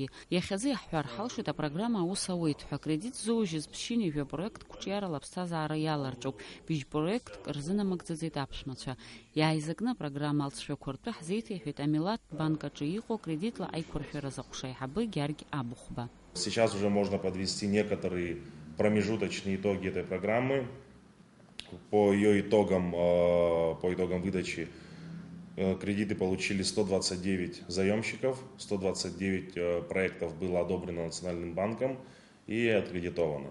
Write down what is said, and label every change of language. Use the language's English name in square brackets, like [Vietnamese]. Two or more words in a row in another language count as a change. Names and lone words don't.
[Abkhazian] Иахьазы иаҳҳәар ҳалшоит апрограмма аус ауеит ҳәа. Акредит зоужьыз ԥшьынҩажәа проектк ҿиарала аԥсҭазаара иаларҿоуп. Быжь проектк рзынамыгӡаӡеит аԥшәмацәа. Иааизакны апрограмма алҵшәақәа ртәы ҳзеиҭеиҳәеит Амилаҭ банк аҿы иҟоу кредитла аиқәыршәара заҟәша аиҳабы Гьаргь Абыхәба. [Russian] Сейчас уже можно подвести некоторые промежуточные итоги этой программы. По ее итогам, по итогам выдачи кредиты получили 129 заемщиков, 129 проектов было одобрено Национальным банком и аккредитовано.